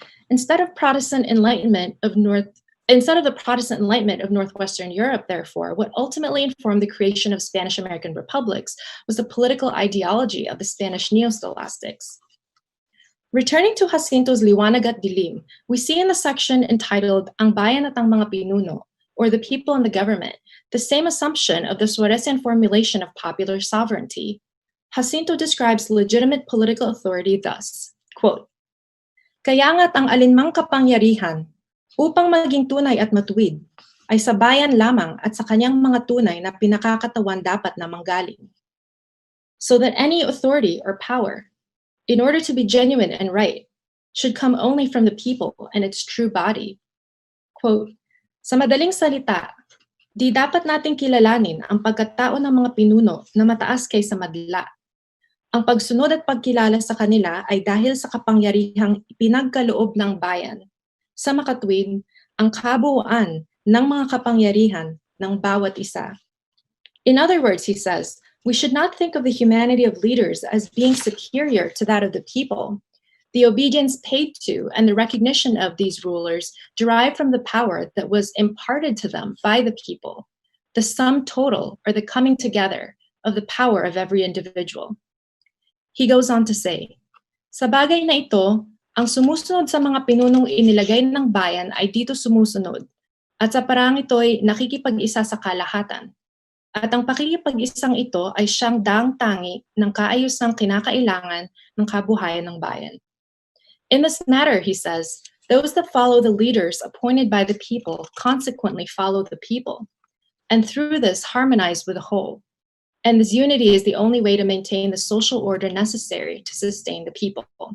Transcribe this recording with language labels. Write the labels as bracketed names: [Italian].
[English] Instead of the Protestant Enlightenment of Northwestern Europe, therefore, what ultimately informed the creation of Spanish American republics was the political ideology of the Spanish NeoScholastics. Returning to Jacinto's Liwanag at Dilim, we see in the section entitled [Filipino] Ang Bayan at ang mga pinuno, [English] or the people and the government, the same assumption of the Suarezian formulation of popular sovereignty. Jacinto describes legitimate political authority thus, quote, [Filipino] Kaya nga't ang alinmang kapangyarihan upang maging tunay at matuwid ay sa bayan lamang at sa kanyang mga tunay na pinakakatawan dapat na manggaling. [English] So that any authority or power, in order to be genuine and right, should come only from the people and its true body. [Filipino] Quote, Sa madaling salita, di dapat nating kilalanin ang pagkatao ng mga pinuno na mataas kaysa madla. Ang pagsunod at pagkilala sa kanila ay dahil sa kapangyarihang pinagkaloob ng bayan. Sa makatwid, ang kabuuan ng mga kapangyarihan ng bawat isa. [English] In other words, he says, we should not think of the humanity of leaders as being superior to that of the people. The obedience paid to and the recognition of these rulers derived from the power that was imparted to them by the people, the sum total or the coming together of the power of every individual. He goes on to say, [Filipino] Sa bagay na ito, ang sumusunod sa mga pinunong inilagay ng bayan ay dito sumusunod, at sa parang ito'y nakikipag-isa sa kalahatan. At ang pakikipag-isang ito ay siyang daang-tangi ng kaayusang kinakailangan ng kabuhayan ng bayan. [English] In this matter, he says, those that follow the leaders appointed by the people consequently follow the people, and through this harmonize with the whole. And this unity is the only way to maintain the social order necessary to sustain the people.